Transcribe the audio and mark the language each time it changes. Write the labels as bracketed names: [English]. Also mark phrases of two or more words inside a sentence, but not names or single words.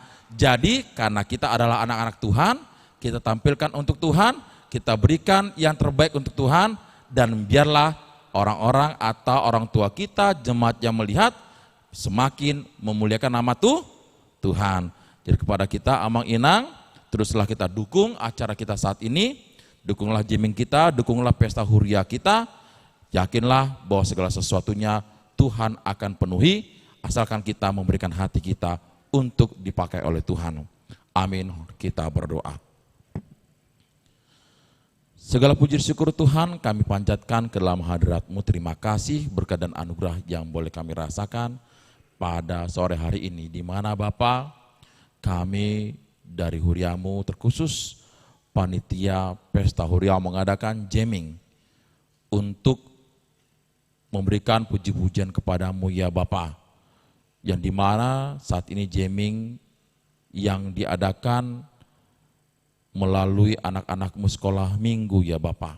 [Indonesian] Jadi karena kita adalah anak-anak Tuhan, kita tampilkan untuk Tuhan, kita berikan yang terbaik untuk Tuhan, dan biarlah orang-orang atau orang tua kita, jemaat yang melihat, semakin memuliakan nama Tuhan. Jadi kepada kita [Batak Toba] Amang Inang, [Indonesian] teruslah kita dukung acara kita saat ini, dukunglah jamming kita, dukunglah pesta huria kita, yakinlah bahwa segala sesuatunya Tuhan akan penuhi, asalkan kita memberikan hati kita untuk dipakai oleh Tuhan. Amin, kita berdoa. Segala puji syukur Tuhan kami panjatkan ke dalam hadirat-Mu. Terima kasih berkat dan anugerah yang boleh kami rasakan pada sore hari ini, di mana Bapa, kami dari Huriamu terkhusus panitia pesta Huria mengadakan jamming untuk memberikan puji-pujian kepadamu ya Bapa, yang dimana saat ini jamming yang diadakan melalui anak-anakmu sekolah minggu ya Bapa.